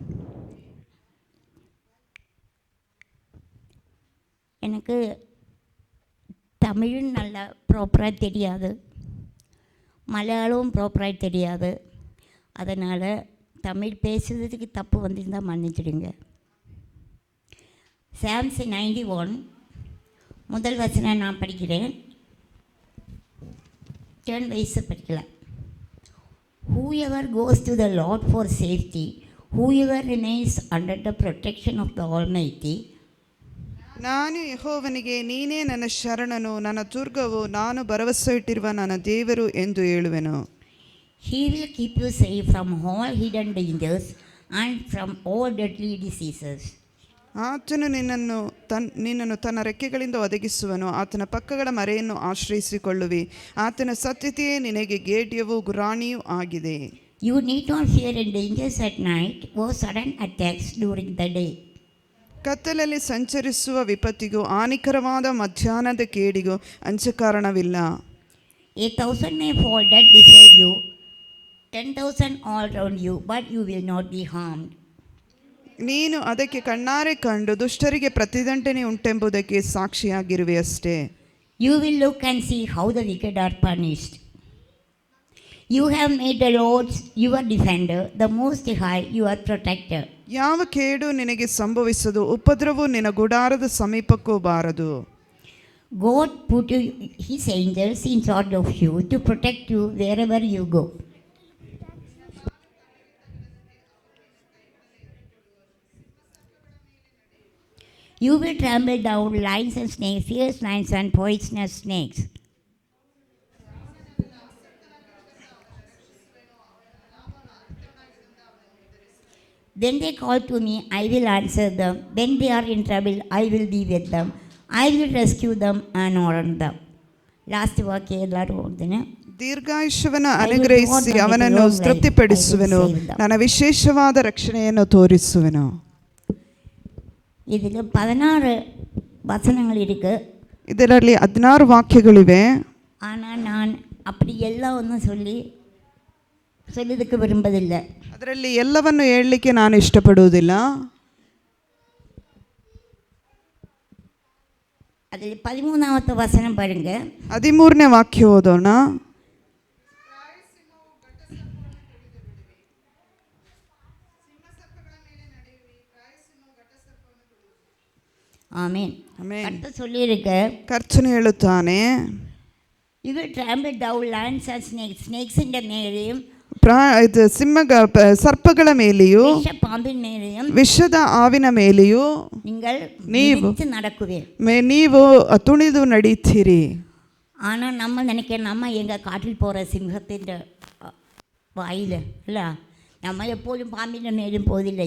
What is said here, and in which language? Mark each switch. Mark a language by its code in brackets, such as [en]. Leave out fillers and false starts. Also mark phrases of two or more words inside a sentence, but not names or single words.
[ta] எனக்கு தமிழும் நல்லா ப்ராப்பராக தெரியாது, மலையாளமும் ப்ராப்பராக தெரியாது. அதனால் தமிழ் பேசுகிறதுக்கு தப்பு வந்திருந்தால் மன்னிச்சிடுங்க. Psalms 91 முதல் வசனம் நான் படிக்கிறேன். டர்ன் வைஸை படிக்கலாம். [en] Whoever goes to the Lord for safety, whoever remains under the protection of the Almighty. [kn] ನಾನು ಯೆಹೋವನಿಗೆ ನೀನೇ ನನ್ನ ಶರಣನು, ನನ್ನ ದುರ್ಗವು, ನಾನು ಭರವಸೆ ಇಟ್ಟಿರುವ ನನ್ನ ದೇವರು ಎಂದು ಹೇಳುವೆನು. [en] He will keep you safe from all hidden dangers and from all deadly diseases. [kn] ಆತನು ನಿನ್ನನ್ನು ತನ್ನ ರೆಕ್ಕೆಗಳಿಂದ ಒದಗಿಸುವನು, ಆತನ ಪಕ್ಕಗಳ ಮರೆಯನ್ನು ಆಶ್ರಯಿಸಿಕೊಳ್ಳುವಿ. ಆತನ ಸತ್ಯತೆಯೇ ನಿನಗೆ ಗೇಡ್ಯವೂ ಗುರಾಣಿಯೂ ಆಗಿದೆ. [en] You need not fear in dangers at night or sudden attacks during the day. [kn] ಕತ್ತಲಲ್ಲಿ ಸಂಚರಿಸುವ ವಿಪತ್ತಿಗೂ ಹಾನಿಕರವಾದ ಮಧ್ಯಾಹ್ನದ ಕೇಡಿಗೂ ಅಂಜ ಕಾರಣವಿಲ್ಲ. [en] 1,000 may fall dead beside you, 10,000 all around you, but you will not be harmed. [kn] ನೀನು ಅದಕ್ಕೆ ಕಣ್ಣಾರೆ ಕಂಡು ದುಷ್ಟರಿಗೆ ಪ್ರತಿದಂಡನೆ ಉಂಟೆಂಬುದಕ್ಕೆ ಸಾಕ್ಷಿಯಾಗಿರುವೆ ಅಷ್ಟೇ. [en] You will look and see how the wicked are punished. You have made the Lord your defender, the Most High your protector. [kn] ಯಾವ ಕೇಡು ನಿನಗೆ ಸಂಭವಿಸದು, ಉಪದ್ರವವು ನಿನ್ನ ಗುಡಾರದ ಸಮೀಪಕ್ಕೂ ಬಾರದು. [en] God put his angels in charge of you to protect you wherever you go. You will trample down lions and snakes, fierce lions and poisonous snakes. Then they call to me, I will answer them. When they are in trouble, I will be with them. I will rescue them and honor them. [kn] Last ವಾಕ್ಯ ಎಲ್ಲರೂ ಓದ್ತೇನೆ. ದೀರ್ಘಾಯುಷ್ಯವನ್ನು ಅನುಗ್ರಹಿಸಿ ಅವನನ್ನು ತೃಪ್ತಿಪಡಿಸುವೆನು, ನನ್ನ ವಿಶೇಷವಾದ ರಕ್ಷಣೆಯನ್ನು ತೋರಿಸುವೆನು. [ta] இதில் 16 வசனங்கள் இருக்கு. [kn] ಇದರಲ್ಲಿ 16 ವಾಕ್ಯಗಳಿವೆ. [ta] ஆனால் நான் அப்படி எல்லாம் ஒன்றும் சொல்லதுக்கு விரும்பதில்லை. [kn] ಅದರಲ್ಲಿ ಎಲ್ಲವನ್ನು ಹೇಳಲಿಕ್ಕೆ ನಾನು ಇಷ್ಟಪಡುವುದಿಲ್ಲ. [ta] அதில் 13வது வசனம் பாருங்க. [kn] 13ನೇ ವಾಕ್ಯ ಓದೋಣ. [ta] ஆமென். கர்த்தர் சொல்லியிருக்க, [kn] ಕರ್ತನು ಹೇಳುತ್ತಾನೆ, [en] You will trample down lions and snakes, [ml] snakes-ന്റെ മേലെയും [kn] ಸರ್ಪಗಳ ಮೇಲೆಯೂ [ta] பாம்பின் மேலேயும் [kn] ವಿಷದ ಆವಿನ ಮೇಲೆಯೂ ನೀವು ತುಣಿದು ನಡೀತೀರಿ. [ta] ஆனால் நம்ம நினைக்கிறோம், நம்ம எங்கள் காட்டில் போகிற சிங்கத்தின் வாயில் இல்லை, நம்ம எப்போதும் பாம்பின் மேலும் போதில்லை.